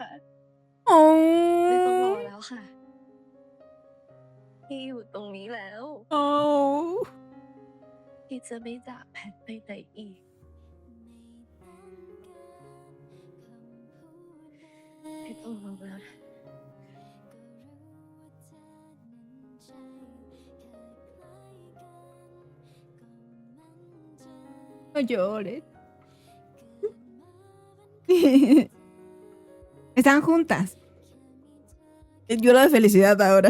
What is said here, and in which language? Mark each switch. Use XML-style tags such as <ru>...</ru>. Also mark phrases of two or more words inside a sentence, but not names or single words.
<th>ไม่ต้องรอ Oh. แล้วค่ะ พี่อยู่ตรงนี้แล้ว Oh. พี่จะไม่จากแพทไปไหนอีก ไม่ต้องรอแล้วนะ</th> <es>No llores. Están juntas. Llora de felicidad ahora.</es>